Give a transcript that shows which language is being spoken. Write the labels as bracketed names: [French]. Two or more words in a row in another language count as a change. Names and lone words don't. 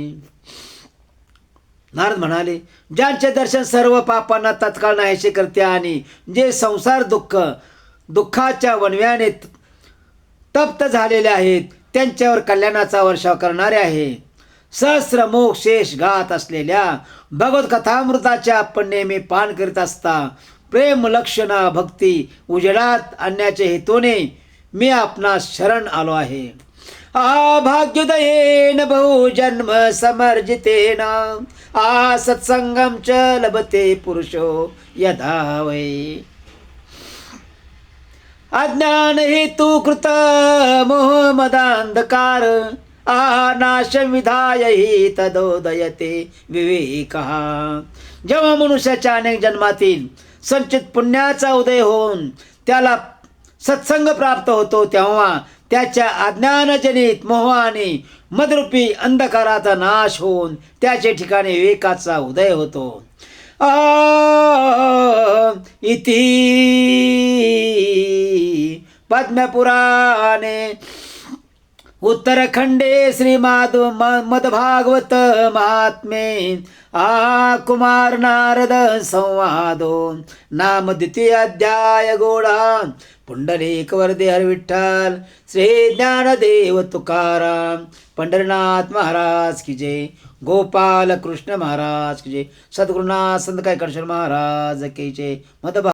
[Marathi] नारद म्हणाले, ज्यांचे दर्शन सर्व पापांना तत्काळ नाहीसे करते आणि जे संसार दुःखाच्या वणव्याने तप्त झालेले आहेत त्यांच्यावर कल्याणाचा वर्षाव करणारे आहे. सहस्र मोक्ष शेष गात असलेल्या भगवत कथामृताचे आपण नेहमी पान करीत असता प्रेम लक्षणा भक्ती उजेडात आणण्याचे हेतूने मी आपणास शरण आलो आहे. [Sanskrit] भाग्योदयेन बहुजन्म समर्जितेन सत्संगम च लभते पुरुषो यथा वै. अज्ञान हेतु कृत मोह मदांधकार नाश विधाय हि तदोदयते विवेकः. [Marathi] जेव्हा मनुष्याच्या अनेक जन्मातील संचित पुण्याचा उदय होऊन त्याला सत्संग प्राप्त होतो तेव्हा त्याच्या अज्ञानजनित मोह आणि मदरूपी अंधकाराचा नाश होऊन त्याचे ठिकाणी विवेकाचा उदय होतो. [Sanskrit] इति पद्मपुराणे उत्तरखंडे श्रीमद मद्भागवत महात्म्ये कुमार नारद संवादो नाम द्वितीय अध्याय गोडा. [Marathi] पुंडलिक वरदे हर विठ्ठल श्री ज्ञानदेव तुकाराम पंढरीनाथ महाराज की जय. गोपाल कृष्ण महाराज की जय. सद्गुरुनाथ संत कैकाडीश्वर महाराज की जय. मद